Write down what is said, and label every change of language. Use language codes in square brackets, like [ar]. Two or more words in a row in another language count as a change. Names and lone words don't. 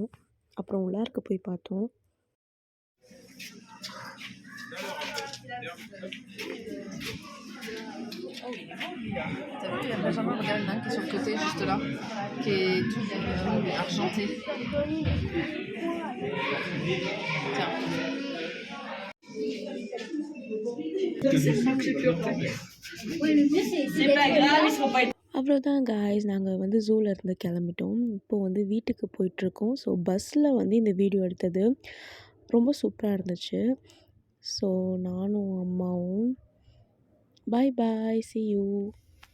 [ta] அப்புறம் உள்ளார்க்க போய் பார்த்தோம். [fr] T'as vu, il y a Benjamin, regarde, il y en a un qui est sur le côté, juste là, qui est tout argenté. Tiens. [ta] அவ்வளோதான் காய்ஸ், நாங்கள் வந்து ஜூவில் இருந்து கிளம்பிட்டோம். இப்போது வந்து வீட்டுக்கு போயிட்டுருக்கோம். ஸோ பஸ்ஸில் வந்து இந்த வீடியோ எடுத்தது ரொம்ப சூப்பராக இருந்துச்சு. ஸோ நானும் அம்மாவும் [en] bye bye, see you.